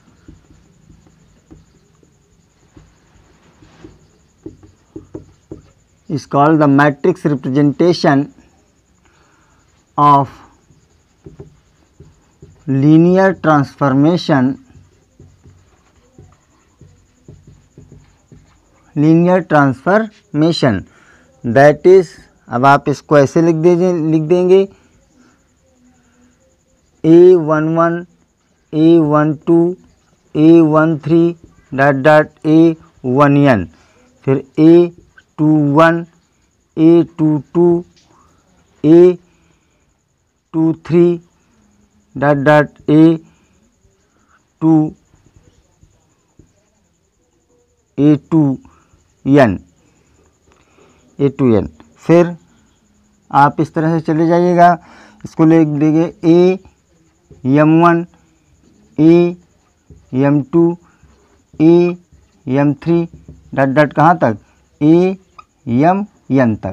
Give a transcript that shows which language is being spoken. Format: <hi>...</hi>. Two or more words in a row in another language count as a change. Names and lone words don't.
<en>is called the matrix representation of linear transformation that is,</en> <hi>अब आप इसको ऐसे लिख देंगे A11 A12 A13 डॉट A1N, फिर A21 A22 A23 डॉट A2N। फिर आप इस तरह से चले जाइएगा, इसको लिख देंगे AM1 AM2 AM3 डॉट कहाँ तक, AM तक।</hi>